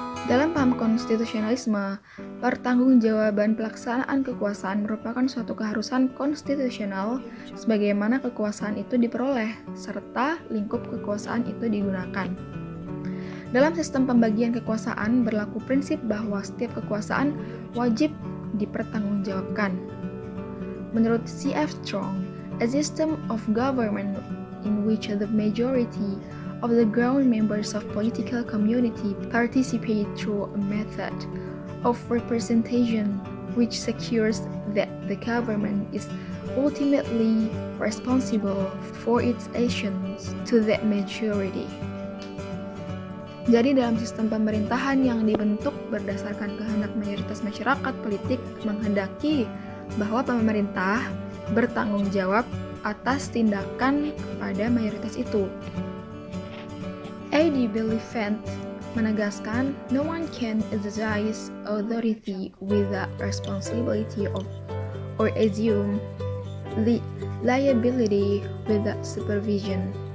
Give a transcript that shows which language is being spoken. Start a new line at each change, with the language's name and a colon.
Indonesian: Dalam paham konstitusionalisme, pertanggungjawaban pelaksanaan kekuasaan merupakan suatu keharusan konstitusional sebagaimana kekuasaan itu diperoleh serta lingkup kekuasaan itu digunakan. Dalam sistem pembagian kekuasaan berlaku prinsip bahwa setiap kekuasaan wajib dipertanggungjawabkan. Menurut C.F.
English: Strong, a system of government in which the majority of the ground members of political community participate through a method of representation which secures that the government is ultimately responsible for its actions to that majority.
Indonesian: Jadi dalam sistem pemerintahan yang dibentuk berdasarkan kehendak mayoritas masyarakat politik menghendaki bahwa pemerintah bertanggung jawab atas tindakan kepada mayoritas itu.
English: A.D. Bellefant
Indonesian: menegaskan,
English: no one can exercise authority without responsibility of or assume the liability without supervision.